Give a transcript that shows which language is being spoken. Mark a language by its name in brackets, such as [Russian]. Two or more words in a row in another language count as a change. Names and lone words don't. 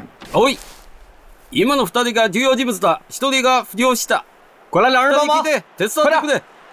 [Japanese] おい、今の2人が重要人物だ。1人が浮上した。 [Chinese] 过来，两人帮忙！ [Japanese] 手伝ってくれ。